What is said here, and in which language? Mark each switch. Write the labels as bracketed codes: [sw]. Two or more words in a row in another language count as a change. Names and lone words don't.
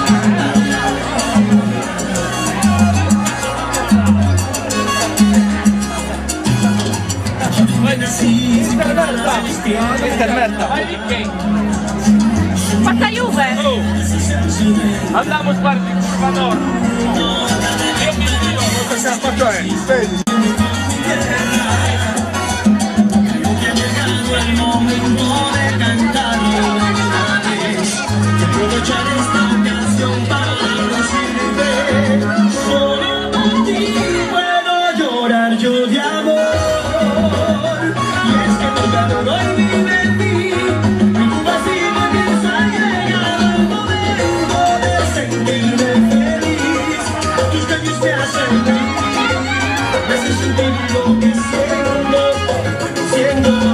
[it] Forza Juve! Andiamo a fare di curva nord. Io mi dio, cosa stiamo facendo? Vedi? [es] El momento de cantarlo una vez, aprovechar esta canción para decirte, solo por ti puedo llorar yo de amor, y es que tu calor hoy vive en mí, y tu vacío piensa llegar al momento de sentirme feliz, tus calles me hacen vivir, me hacen sentir lo que siento.